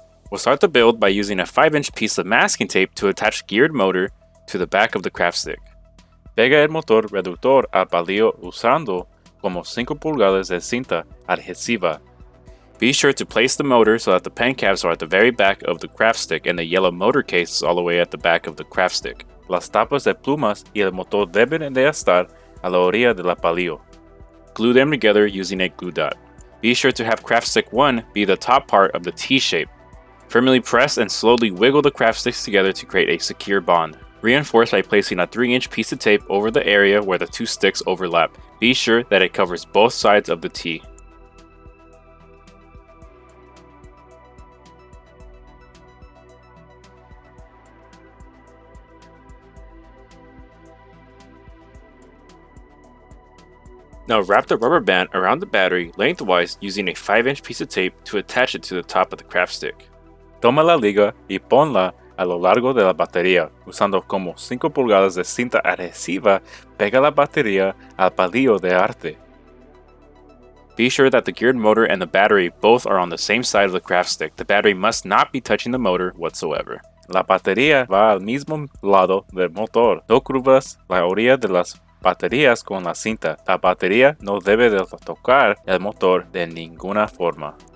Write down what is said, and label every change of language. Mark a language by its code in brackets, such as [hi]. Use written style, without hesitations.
[en] We'll start the build by using a 5-inch piece of masking tape to attach geared motor to the back of the craft stick. [es] Pega el motor reductor al palillo usando como 5 pulgadas de cinta adhesiva. [en] Be sure to place the motor so that the pen caps are at the very back of the craft stick and the yellow motor case is all the way at the back of the craft stick. [es] Las tapas de plumas y el motor deben de estar a la orilla de la palillo. [en] Glue them together using a glue dot. Be sure to have craft stick 1 be the top part of the T-shape. Firmly press and slowly wiggle the craft sticks together to create a secure bond. Reinforce by placing a 3-inch piece of tape over the area where the two sticks overlap. Be sure that it covers both sides of the T. Now wrap the rubber band around the battery lengthwise using a 5-inch piece of tape to attach it to the top of the craft stick. [es] Toma la liga y ponla a lo largo de la batería. Usando como 5 pulgadas de cinta adhesiva, pega la batería al palillo de arte. [en] Be sure that the geared motor and the battery both are on the same side of the craft stick. The battery must not be touching the motor whatsoever. [es] La batería va al mismo lado del motor. No cubras la orilla de las baterías con la cinta. La batería no debe de tocar el motor de ninguna forma.